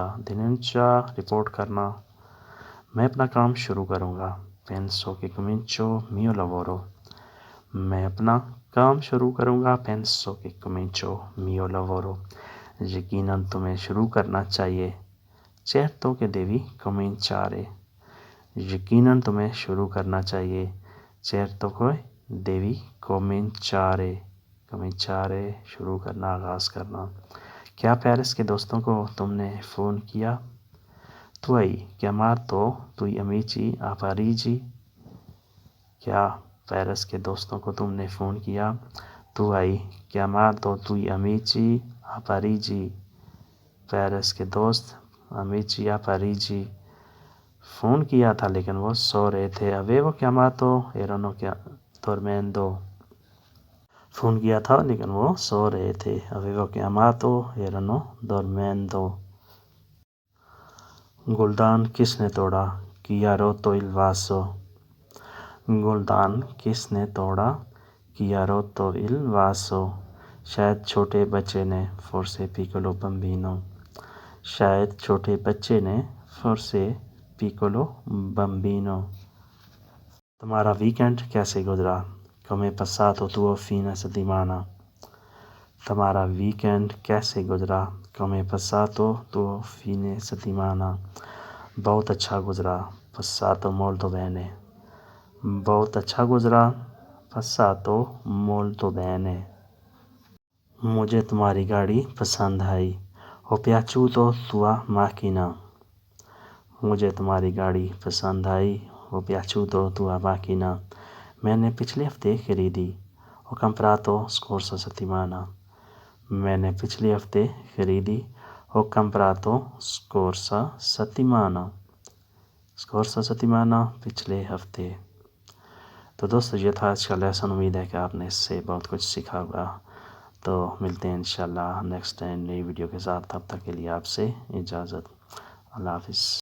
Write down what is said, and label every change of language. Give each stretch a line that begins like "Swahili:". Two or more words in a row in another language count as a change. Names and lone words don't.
Urdu: denuncia رپورٹ کرنا. میں اپنا کام شروع کروں گا.
Italian: penso che comincio mio lavoro.
Urdu: میں اپنا کام شروع کروں گا.
Italian: penso che comincio mio lavoro.
Urdu: یقیناً تمہیں شروع کرنا چاہیے.
Italian: certo che devi cominciare.
Urdu: یقیناً تمہیں شروع کرنا چاہیے.
Italian: certo che devi cominciare.
Urdu: cominciare شروع کرنا، آغاز کرنا. کیا پیرس کے دوستوں کو تم نے فون کیا؟
Italian: tu hai chiamato tuoi amici a Parigi.
Urdu: کیا پیرس کے دوستوں کو تم نے فون کیا؟
Italian: tu hai chiamato tuoi amici a Parigi.
Urdu: پیرس کے دوست
Italian: amici a Parigi.
Urdu: فون کیا تھا لیکن وہ سو رہے تھے.
Italian: avevo chiamato erano dormendo.
Urdu: فون کیا تھا لیکن وہ سو رہے تھے.
Italian: avevo chiamato erano dormendo.
Urdu: گلدان کس نے توڑا؟
Italian: chi ha rotto il vaso.
Urdu: گلدان کس نے توڑا؟
Italian: chi ha rotto il vaso.
Urdu: شاید چھوٹے بچے نے.
Italian: forse piccolo bambino.
Urdu: شاید چھوٹے بچے نے.
Italian: forse piccolo bambino.
Urdu: تمہارا ویکینڈ کیسے گزرا؟
Italian: come è passato tuo fine settimana.
Urdu: تمہارا ویکینڈ کیسے گزرا؟
Italian: come è passato tuo fine settimana.
Urdu: بہت اچھا گزرا.
Italian: passato molto bene.
Urdu: بہت اچھا گزرا.
Italian: passato molto bene.
Urdu: مجھے تمہاری گاڑی پسند آئی.
Italian: ho piaciuto tua macchina.
Urdu: مجھے تمہاری گاڑی پسند آئی.
Italian: ho piaciuto tua macchina.
Urdu: میں نے پچھلے ہفتے خریدی.
Italian: ho comprato scorsa settimana.
Urdu: میں نے پچھلے ہفتے خریدی.
Italian: ho comprato scorsa settimana. scorsa settimana
Urdu: پچھلے ہفتے. تو دوستو یہ تھا آج کا لیسن. امید ہے کہ آپ نے اس سے بہت کچھ سیکھا ہوگا. تو ملتے ہیں انشاءاللہ
English: next time
Urdu: نئی ویڈیو کے ساتھ. تب تک کے لیے آپ سے اجازت. اللہ حافظ.